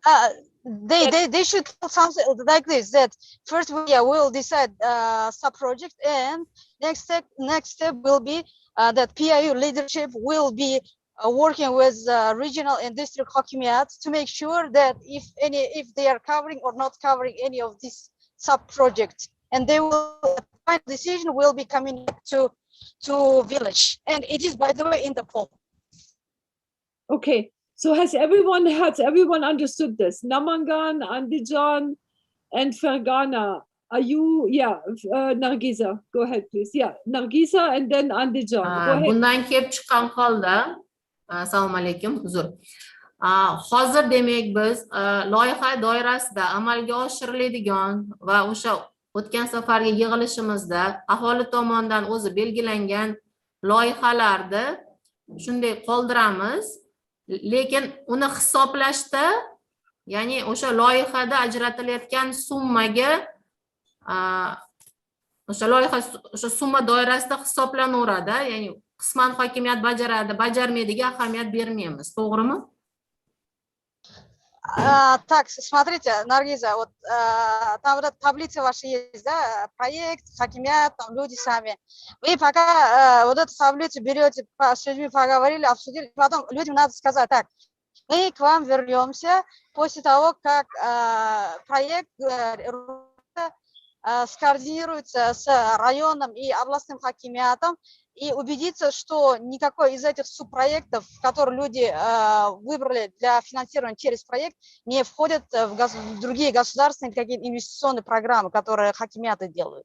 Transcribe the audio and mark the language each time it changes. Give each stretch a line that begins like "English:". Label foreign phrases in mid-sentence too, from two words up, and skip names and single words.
English: They should tell something like this, that first we'll decide sub-project, and next step will be that PIU leadership will be working with regional and district Hakimiyats to make sure that if they are covering or not covering any of these sub-projects, and they will, final decision will be coming to village, and it is, by the way, in the poll. Okay, so has everyone understood this? Namangan, Andijan, and Fergana. Are you, Nargiza, go ahead, please. Yeah, Nargiza and then Andijan. Go ahead.
Uzbek: Bundan kelib chiqqan holda, assalomu alaykum, huzur. Hozir demak biz loyiha doirasida amalga oshiriladigan va o'sha o'tgan safargi yig'ilishimizda aholi tomonidan o'zi belgilangan loyihalarni shunday qoldiramiz, lekin uni hisoblashda, ya'ni o'sha loyihada ajratilayotgan summaga o'sha summa doirasida hisoblanaveradi, ya'ni qisman hokimiyat bajaradi, bajarmaydiga ahamiyat bermaymiz, to'g'rimi?
Russian: Так, смотрите, Наргиза, вот там вот эта таблица ваша есть, да, проект, Хакимият, там люди сами. Вы пока вот эту таблицу берете, с людьми поговорили, обсудили, потом людям надо сказать, так, мы к вам вернемся после того, как проект скоординируется с районом и областным хакимиатом, и убедиться, что никакой из этих субпроектов, которые люди выбрали для финансирования через проект, не входят в другие государственные какие-то инвестиционные программы, которые хакимиаты делают.